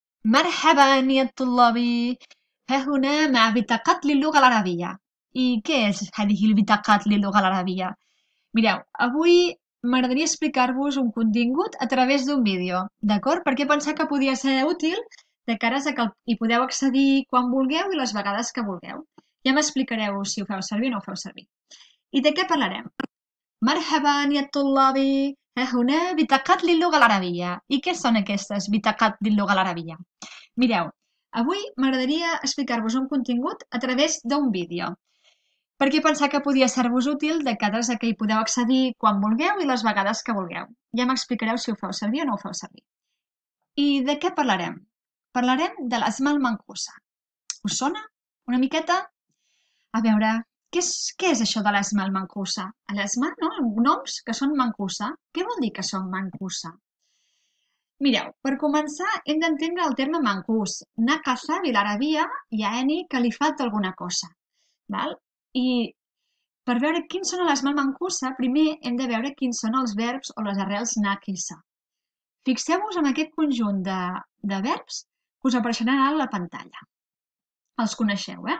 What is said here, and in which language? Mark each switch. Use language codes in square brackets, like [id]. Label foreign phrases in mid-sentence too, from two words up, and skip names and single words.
[ar] مرحبا يا طلابي. ها هنا مع بطاقات للغة العربية. [ca] I què és [ar] هذه البطاقات للغة العربية? [ca] Mireu, avui m'agradaria explicar-vos un contingut a través d'un vídeo, d'acord? Perquè pensar que podia ser útil de cares a que hi podeu accedir quan vulgueu i les vegades que vulgueu. Ja m'explicareu si ho feu servir o no ho feu servir. I de què parlarem? [ar] مرحبا يا طلابي. ها هنا بطاقات للغة العربية. [ca] I què són aquestes [ar] بطاقات للغة العربية? [ca] Mireu, avui m'agradaria explicar-vos un contingut a través d'un vídeo, perquè pensar que podia ser-vos útil de cara a que hi podeu accedir quan vulgueu i les vegades que vulgueu. Ja m'explicareu si ho feu servir o no ho feu servir. I de què parlarem? Parlarem de l' [ar] الأسماء المنقوصة. [ca] Us sona una miqueta? A veure, què és això de l' [ar] الأسماء المنقوصة? [ca] L'Asma, no? Noms que són Mancusa. Què vol dir que són Mancusa? Mireu, per començar hem d'entendre el terme mancús. [ar] نقص بالعربية يعني [ca] que li falta alguna cosa. Val? I per veure quins són les mal mancusa, primer hem de veure quins són els verbs o les arrels nakisa. Fixeu-vos en aquest conjunt de verbs que us apareixeran ara a la pantalla. Els coneixeu, eh?